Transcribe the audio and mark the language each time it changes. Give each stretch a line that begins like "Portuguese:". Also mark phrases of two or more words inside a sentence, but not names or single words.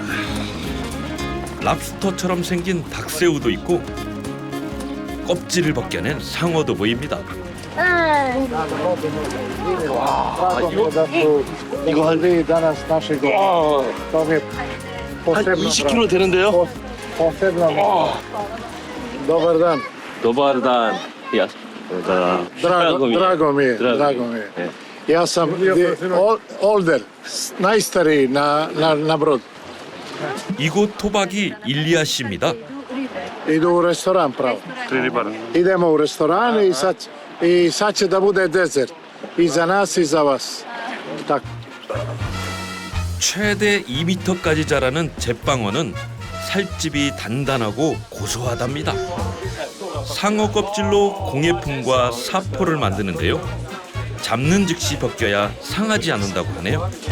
Korean: 랍스터처럼 생긴 닭새우도 있고 껍질을 벗겨낸 상어도 보입니다. 이거 한 20kg 되는데요?
Serbian: Dobar dan. Dobar dan. 야. Drago mi je. Ja sam older, najstariji na brodu.
Korean: 이곳 토박이 일리아 씨입니다.
Serbian: Idu u restoran pravo. Idemo u restoran i sad će da bude dezert. I za nas i za vas. Tako.
Korean: 최대 2m까지 자라는 제빵어는 살집이 단단하고 고소하답니다. 상어 껍질로 공예품과 사포를 만드는데요. 잡는 즉시 벗겨야 상하지 않는다고 하네요.